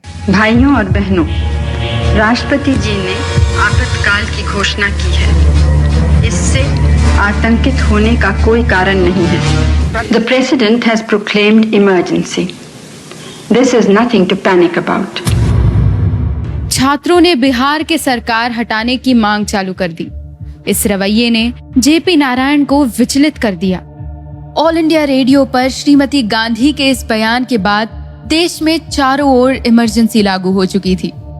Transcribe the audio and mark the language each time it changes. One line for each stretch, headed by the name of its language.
Hindi: भाइयों और बहनों, राष्ट्रपति जी ने आपातकाल की घोषणा की है। इससे आतंकित होने का कोई कारण नहीं है।
English: The President has proclaimed emergency. This is nothing to panic about.
Hindi: छात्रों ने बिहार के सरकार हटाने की मांग चालू कर दी। इस रवैये ने जेपी नारायण को विचलित कर दिया। ऑल इंडिया रेडियो पर श्रीमती गांधी के इस बयान के बाद देश में चारों ओर इमरजेंसी लागू हो चुकी थी।